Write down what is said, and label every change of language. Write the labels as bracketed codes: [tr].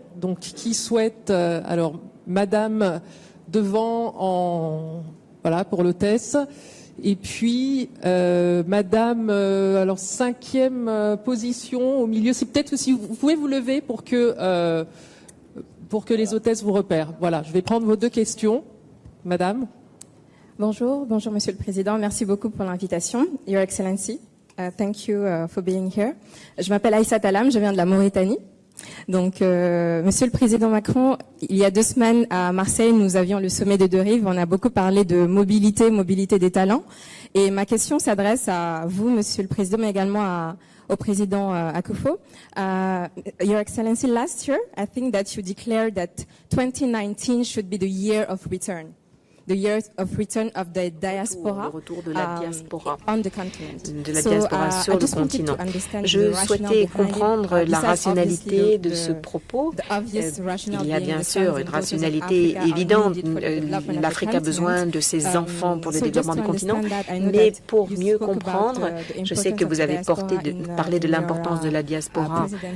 [fr] Donc, qui souhaite alors, Madame devant voilà pour l'hôtesse et puis Madame alors 5e position au milieu. C'est peut-être aussi vous pouvez vous lever pour que les hôtesses vous repèrent. Voilà, je vais prendre vos deux questions, Madame. Bonjour, Monsieur le Président. Merci beaucoup pour l'invitation. [en] Your Excellency, thank you for being here. [fr] Je m'appelle Aïssa Talam, je viens de la Mauritanie. Donc, Monsieur le Président Macron, il y a 2 semaines à Marseille, nous avions le sommet de Deux Rives. On a beaucoup parlé de mobilité des talents. Et ma question s'adresse à vous, Monsieur le Président, mais également au président Akufo. [en] Your Excellency, last year, I think that you declared that 2019 should be the year of return. The year of return of the diaspora, [fr] le retour de la diaspora [en] on the continent. [fr] De la diaspora sur le continent. Je souhaitais comprendre la rationalité de ce propos. Il y a bien sûr une rationalité évidente. L'Afrique a besoin de ses enfants pour le développement du continent. Mais pour mieux comprendre, je sais que vous avez parlé de l'importance de la diaspora.